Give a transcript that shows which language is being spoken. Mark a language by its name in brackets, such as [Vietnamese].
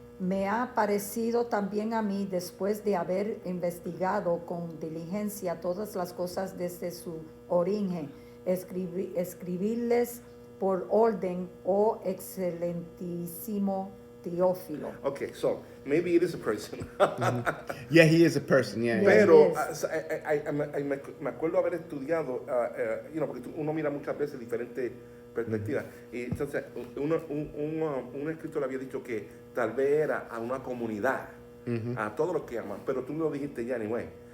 [Spanish] Me ha parecido también a mí, después de haber investigado con diligencia todas las cosas desde su origen, escribirles por orden, oh excelentísimo Teófilo. [English] Okay, so maybe it is a person. Yeah, he is a person. Yeah. Yeah. [Spanish] Pero [English] Yes. [Spanish] me acuerdo haber estudiado, porque uno mira muchas veces diferentes perspectivas. Y entonces, un escritor había dicho que tal vez era a una comunidad, a todos los que aman, pero tú me lo dijiste ya, anyway,